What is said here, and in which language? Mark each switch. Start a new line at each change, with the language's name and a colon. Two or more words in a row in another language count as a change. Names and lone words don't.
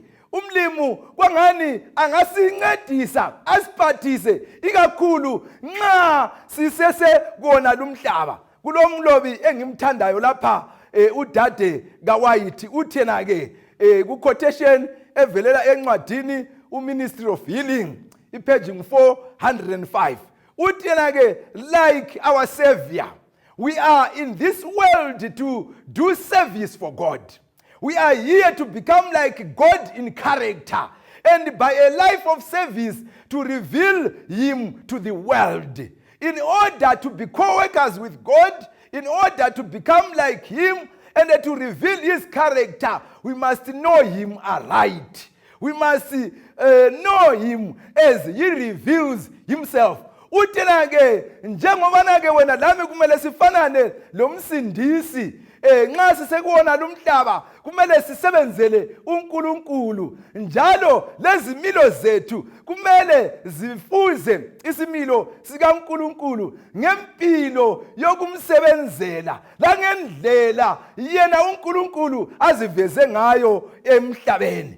North Ndebele: Umlimu kwangani angasincedisa asiphathise ikakhulu nxa sisese kona lumhlaba. Kulomlobi engimthandayo lapha udade kaWhite uthena ke ku-quotation evelela encwadini uMinistry of Healing ipage 405 uthena ke,
English: like our Savior, we are in this world to do service for God. We are here to become like God in character, and by a life of service to reveal Him to the world. In order to be co-workers with God, in order to become like Him and to reveal His character, we must know Him aright. We must know Him as He reveals Himself.
North Ndebele: Uthena ke njengobana ke wena lami kumele sifanane lo msindisi, nxa sisekuona lumhlaba kumele sisebenzele uNkulunkulu, njalo lezimilo zethu kumele zifuze isimilo sikaNkulunkulu ngempilo yokumsebenzela langendlela yena uNkulunkulu aziveze ngayo emhlabeni.